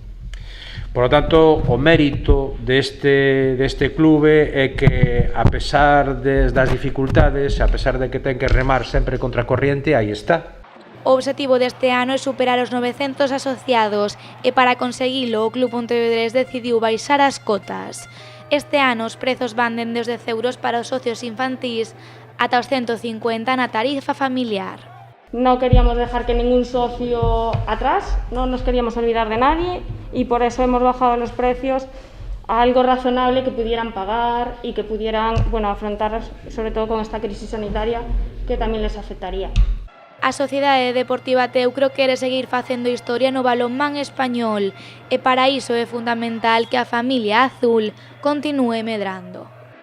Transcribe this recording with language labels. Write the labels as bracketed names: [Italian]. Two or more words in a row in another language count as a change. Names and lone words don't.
[Galician] Por lo tanto, o mérito deste clube é que, a pesar das dificultades, a pesar de que ten que remar sempre contra a corriente, aí está. O obxectivo deste ano é superar os 900 asociados e para conseguilo o Club Pontevedrés decidiu baixar as cotas. Este ano os prezos van dende os 10 euros para os socios infantís ata os 150 na tarifa familiar. [Spanish] No queríamos dejar que ningún socio atrás, no nos queríamos olvidar de nadie y por eso hemos bajado los precios a algo razonable que pudieran pagar y que pudieran, afrontar sobre todo con esta crisis sanitaria que también les afectaría. [Galician] A Sociedade Deportiva Teucro quere seguir facendo historia no balonmán español e para iso é fundamental que a familia azul continúe medrando.